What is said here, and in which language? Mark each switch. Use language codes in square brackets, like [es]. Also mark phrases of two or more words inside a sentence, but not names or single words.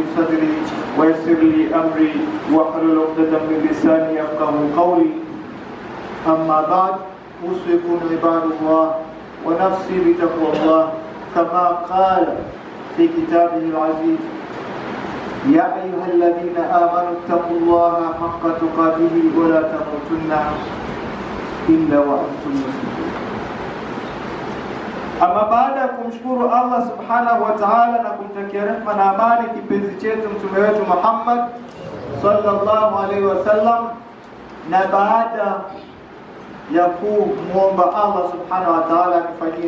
[ar] صدري ويسر لي أمري واحلل عقدة من لساني يفقهوا قولي أما بعد أوصيكم عباد الله ونفسي بتقوى الله كما قال في كتابه العزيز يا أيها الذين آمنوا اتقوا الله حق تقاته ولا تموتن إلا وأنتم مسلمون. [sw] Ama baada ya kumshukuru Allah [ar] سبحانه وتعالى [sw] na kumtakia rehema na amani kipenzi chetu mtume wetu Muhammad [ar] صلى الله عليه وسلم, [sw] na baada ya kumuomba Allah [ar] سبحانه وتعالى [sw] anifanyie